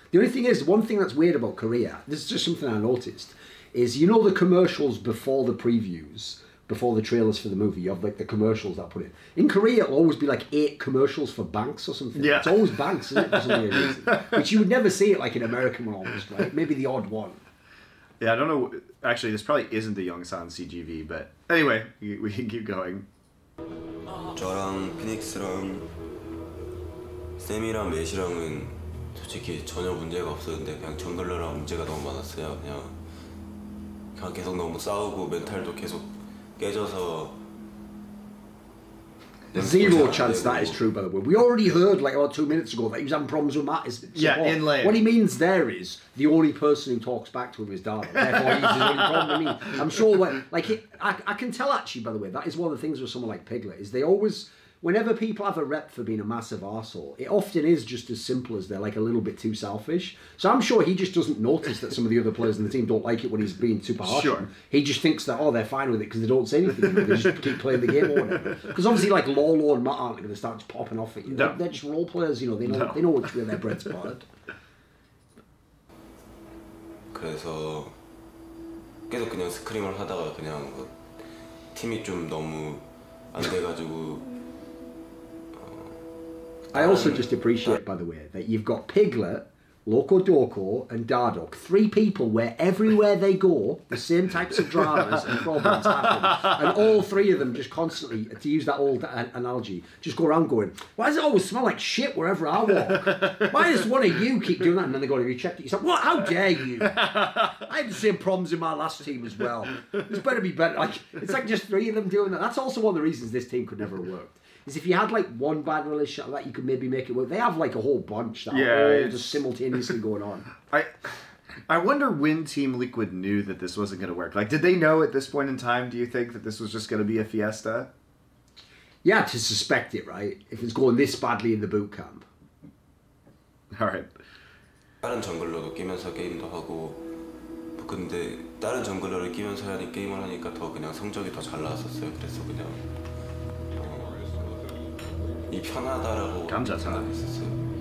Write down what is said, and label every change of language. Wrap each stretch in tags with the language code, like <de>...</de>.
<en>The only thing is, one thing that's weird about Korea, this is just something I noticed, is you know the commercials before the previews, before the trailers for the movie, you have like the commercials that put in. In Korea, it'll always be like 8 commercials for banks or something. Yeah. It's always banks, isn't it? For some weird reason. Which you would never see it like in American one almost, right? Maybe the odd one. Yeah, I don't know. Actually, this probably isn't the Yongsan CGV, but anyway, we can keep going.</en> <ko>저랑 피닉스랑 샘이랑 맷이랑은 솔직히 전혀 문제가 없었는데 그냥 정글러랑 문제가 너무 많았어요. 그냥 계속 너무 싸우고 멘탈도 계속 깨져서.</ko> <en>Zero chance that is true, by the way. We already heard like about 2 minutes ago that he was having problems with Matt's support. Yeah, in lane. What he means there is the only person who talks back to him is dardoch. Therefore, he's his only problem. I mean, I'm sure when, like, I can tell actually, by the way, that is one of the things with someone like Piglet is they always, whenever people have a rep for being a massive arsehole, it often is just as simple as they're like a little bit too selfish. So I'm sure he just doesn't notice that some of the other players in the team don't like it when he's being super harsh. Sure. He just thinks that, oh, they're fine with it because they don't say anything. They just keep playing the game or whatever. Because obviously, like, Lolo and Matt aren't going to start just popping off at you. No. They're just role players, you know. They know which way their bread's buttered.</en> <ko>그래서 계속 그냥 스크림을 하다가 그냥 팀이 좀 너무 안 돼가지고.</ko> <en>I also just appreciate, by the way, that you've got Piglet, Locodoco, and Dardoch. 3 people where everywhere they go, the same types of dramas and problems happen. And all 3 of them just constantly, to use that old analogy, just go around going, why does it always smell like shit wherever I walk? Why does one of you keep doing that? And then they go, have you checked it? You say, what? How dare you? I had the same problems in my last team as well. It's better be better. Like, it's like just 3 of them doing that. That's also one of the reasons this team could never have worked. Is if you had like one bad relationship like that, you could maybe make it work. They have like a whole bunch that are all just simultaneously going on. I wonder when Team Liquid knew that this wasn't going to work. Like, did they know at this point in time, do you think, that this was just going to be a fiesta? Yeah, to suspect it, right? If it's going this badly in the boot camp. Alright.</en> <ko>다른 정글러도 끼면서 게임도 하고 근데 다른 정글러를 끼면서 게임을 하니까 더 그냥 성적이 더 잘 나왔었어요. 그래서 그냥 이 편하다라고 생각했었어요.</ko>